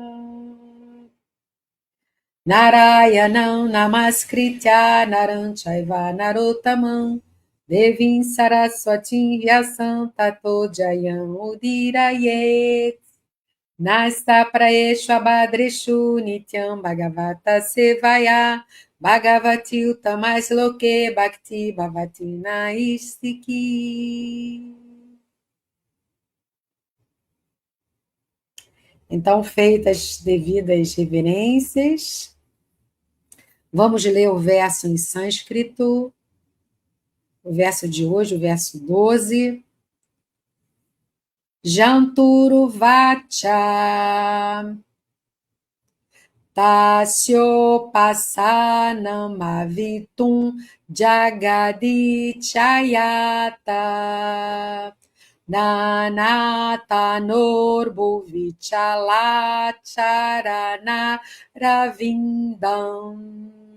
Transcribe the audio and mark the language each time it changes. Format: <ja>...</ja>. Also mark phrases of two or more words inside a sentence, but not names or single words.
<sa>Narayanam Namaskritya Naram Chaiva Narottamam Devim Saraswatim Vyasam Tato Jayam Udirayet Nasta Praeshu Abhadreshu Nityam Bhagavata Sevaya Bhagavati Uttamas Loke Bhakti Bhavati Naistiki.</sa> <pt>Então, feitas devidas reverências, vamos ler o verso em sânscrito, o verso de hoje, o verso 12.</pt> <sa>Janturu vacha tasyo pasanam avitum jagadichayata Nanatanorbhuvichalacharana ravindam</sa>